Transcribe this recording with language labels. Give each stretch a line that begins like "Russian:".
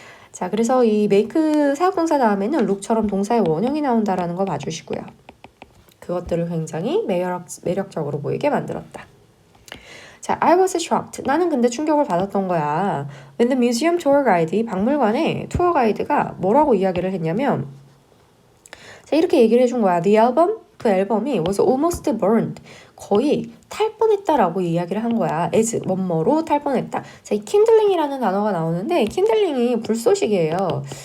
Korean: 자, 그래서 이 make 사역동사 다음에는 look처럼 동사의 원형이 나온다라는 거 봐주시고요. 그것들을 굉장히 매력적으로 보이게 만들었다.
English: 자, I was shocked.
Korean: 나는 근데 충격을 받았던 거야.
English: When the museum tour guide,
Korean: 이 박물관의 투어 가이드가 뭐라고 이야기를 했냐면 자, 이렇게 얘기를 해준 거야.
English: The album,
Korean: 그 앨범이
English: was almost burned.
Korean: 거의 탈 뻔했다라고 이야기를 한 거야. as, 뭐뭐로 탈 뻔했다. 자, 이 kindling이라는 단어가 나오는데 kindling이 불쏘시개예요.